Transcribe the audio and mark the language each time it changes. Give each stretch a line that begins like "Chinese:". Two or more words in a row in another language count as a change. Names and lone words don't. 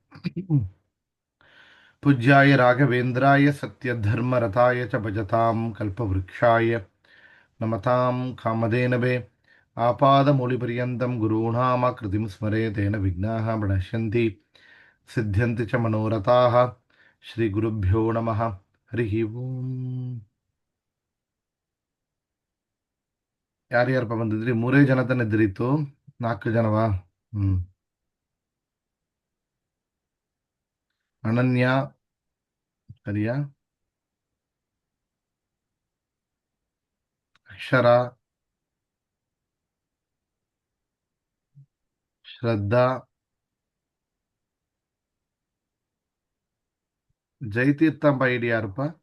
Sanskrit: पूज्याय राघवेन्द्राय सत्यधर्मरताय च भजतां कल्पवृक्षाय नमतां कामधेनवे। आपादमौलिपर्यन्तं गुरूणामाकृतिं स्मरे तेन विघ्नाः प्रणश्यन्ति सिद्ध्यन्ति च मनोरथाः। ಶ್ರೀಗುರುಭ್ಯೋ ನಮಃ. ಹರಿ ಓಂ.
Kannada: ಯಾರ್ಯಾರಪ್ಪ ಬಂದಿದ್ರಿ? ಮೂರೇ ಜನ ತಾನೆ ಇದ್ರಿತ್ತು? 4 ಜನವಾ? ಅನನ್ಯ ಸರಿಯಾ? ಅಕ್ಷರ, ಶ್ರದ್ಧಾ, ಜಯತೀರ್ಥಂಬ ಐಡಿ ಯಾರಪ್ಪ?